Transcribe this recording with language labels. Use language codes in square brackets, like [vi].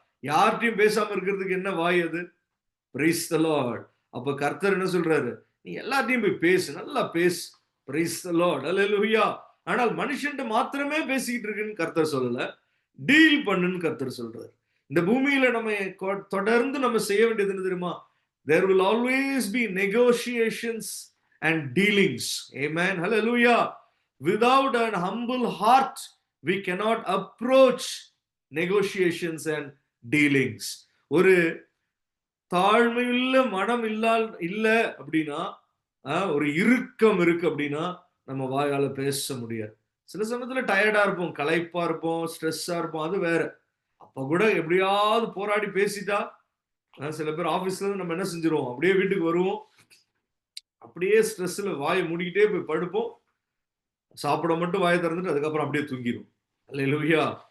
[ta] யார்கிட்டயும் பேசாம இருக்கிறதுக்கு என்ன வாய் அது? Praise the Lord. அப்ப கர்த்தர் என்ன சொல்றாரு, நீ எல்லாத்தையும் போய் பேசு, நல்லா பேசு. Praise the Lord. அல்லேலூயா. ஆனால் மனுஷன்ட்ட மாத்திரமே பேசிக்கிட்டு இருக்குன்னு கர்த்தர் சொல்லல, டீல் பண்ணுன்னு கர்த்தர் சொல்றாரு. இந்த பூமியில நம்ம தொடர்ந்து நம்ம செய்ய வேண்டியது என்ன தெரியுமா? [en] There will always be negotiations and dealings. Amen. Hallelujah. Without an humble heart, we cannot approach negotiations and dealings. [ta] ஒரு தாழ்மையுள்ள மனம் இல்ல அப்படின்னா, ஒரு இறுக்கம் இருக்கு அப்படின்னா நம்ம வாயால பேச முடியாது. சில சமயத்துல டயர்டா இருப்போம், களைப்பா இருப்போம், ஸ்ட்ரெஸ்ஸா இருப்போம், அது வேற. அப்ப கூட எப்படியாவது போராடி பேசிட்டா, சில பேர் ஆபீஸ்ல இருந்து நம்ம என்ன செஞ்சிருவோம், அப்படியே வீட்டுக்கு வருவோம், அப்படியே ஸ்ட்ரெஸ்ல வாயை மூடிக்கிட்டே போய் படுப்போம், சாப்பிட மட்டும் வாயை திறந்துட்டு அதுக்கப்புறம் அப்படியே தூங்கிடும். அல்லேலூயா.